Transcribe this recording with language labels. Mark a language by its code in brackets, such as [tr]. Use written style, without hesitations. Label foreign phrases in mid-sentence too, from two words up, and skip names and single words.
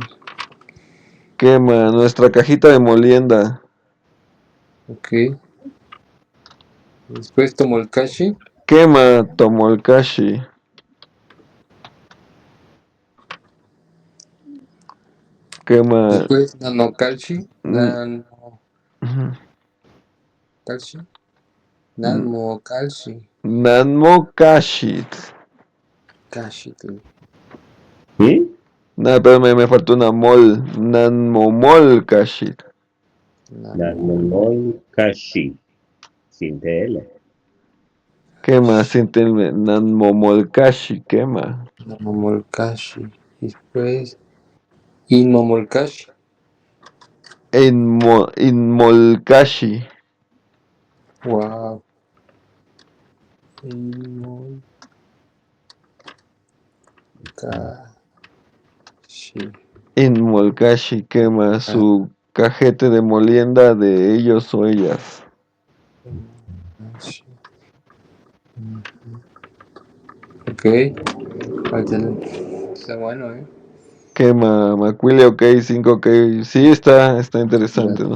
[es] Quema nuestra cajita de molienda. Ok. Después Tomolkashi. [nah] Quema tomolcashi. Quema [es] Después Nanokashi. mm, [nah] Nanokashi. ujú, mm, Nanmokashi. nanmokashit. Kashi. ¿Mm? [es] Nada, espérame, me faltó una mol. [nah] Nanmomolkashi. Nanomol Kashi. [es] Sin TL. ¿Qué más? Nanmomolkashi, ¿qué más? Namomolkashi. Y después Inmomolkashi. [nah] Inmolkashi. Wow. Inmolkashi. Inmolkashi, [es] ¿qué más? Su cajete de molienda de ellos o ellas. Inmolkashi. Ok. Está bueno, ¿eh? ¿Qué más? Macuile, ok, 5, ok. Sí, está interesante, ¿no?